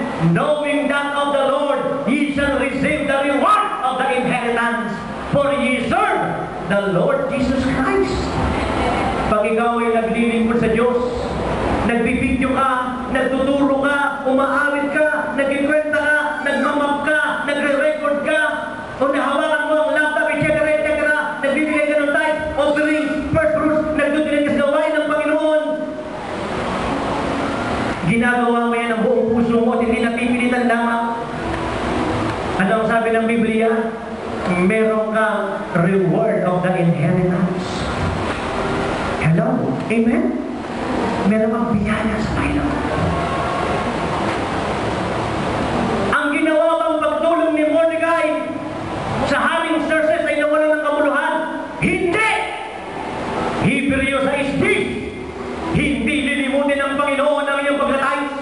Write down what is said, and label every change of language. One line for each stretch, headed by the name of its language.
English: Knowing that of the Lord, ye shall receive the reward of the inheritance, for ye serve the Lord Jesus Christ.
Filipino: Pag ikaw ay naglilingkod sa Diyos, nagbibidyo ka, nagtuturo ka, umaawit ka, nagkikwenta ka, nagmamap ka, nagre-record ka, o nahawakan mo ang laptop, etc., nagbibigay ka ng tithe, offering, first fruits, nagtutuloy ka sa gawain ng Panginoon. Ginagawa mo yan ang buong puso mo at hindi napipilitan lamang. Ano ang sabi ng Biblia? Meron kang
English: reward of the inheritance. Hello? Amen?
Filipino: Meron kang biyaya sa Panginoon. Ang ginawa bang pagtulong ni Mordecai sa haring Xerxes ay nawalan ng kabuluhan? Hindi! Hebreo 6:10. Hindi lilimutin ng Panginoon ang iyong paglatay.